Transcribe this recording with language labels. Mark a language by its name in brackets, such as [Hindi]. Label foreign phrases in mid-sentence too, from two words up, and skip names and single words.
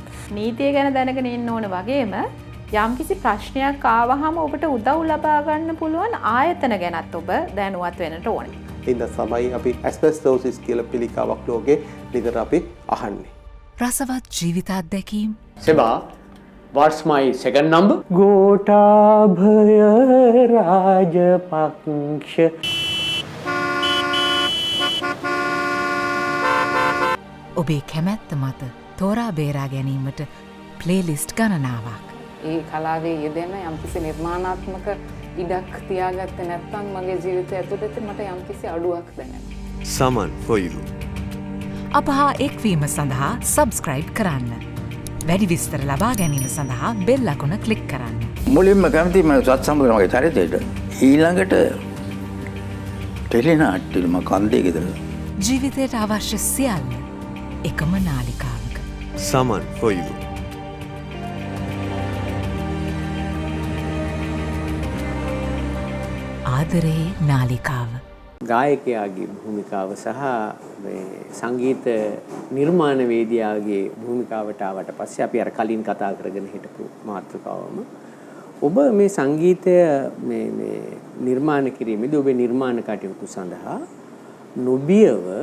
[Sinhala] නීතිය ගැන දැනගෙන ඉන්න ඕන වගේම යම්කිසි ප්‍රශ්නයක් ආවහම ඔබට උදව් ලබා ගන්න පුළුවන් ආයතන ගැනත් ඔබ දැනුවත් වෙන්නට ඕනේ. ඉතින් තමයි අපි ඇස්බෙස්ටෝසිස් කියලා පිළිකාවක් ලෝකේ නිතර අපි අහන්නේ. රසවත් ජීවිත අත්දැකීම්. සෙබා [English] what's my second number? [Sinhala] ගෝඨාභය රාජපක්ෂ. ඔබේ කැමැත්ත මත තෝරා බේරා ගැනීමට ප්ලේලිස්ට් ගණනාවක්. ඒ කලාවේ යෙදෙන යම්කිසි නිර්මාණාත්මක ඉඩක් තියාගත්තේ නැත්නම් මගේ ජීවිතය ඇතුළත මට යම්කිසි අඩුවක් දැනෙනවා. සමන් [English] for you. [Sinhala] අප හා එක්වීම සඳහා සබස්ක්‍රයිබ් කරන්න. වැඩි විස්තර ලබා ගැනීම සඳහා බෙල් අකුණ ක්ලික් කරන්න. මුලින්ම කැමති මම සත් සමුද්‍රමගේ චරිතයට ඊළඟට ටෙලිනාට්‍යම කන්දේ ගෙදර. ජීවිතයට අවශ්‍ය සියල්ල එකම නාලිකාවක. සමන් [English] for you. [Sinhala] ආදරේ නාලිකාව. ගායකයාගේ භූමිකාව සහ සංගීත නිර්මාණවේදියාගේ භූමිකාවට ආවට පස්සේ අපි අර කලින් කතා කරගෙන හිටපු මාතෘකාවම ඔබ මේ සංගීතය මේ නිර්මාණ කිරීමේදී ඔබේ නිර්මාණ කටයුතු සඳහා නොබියව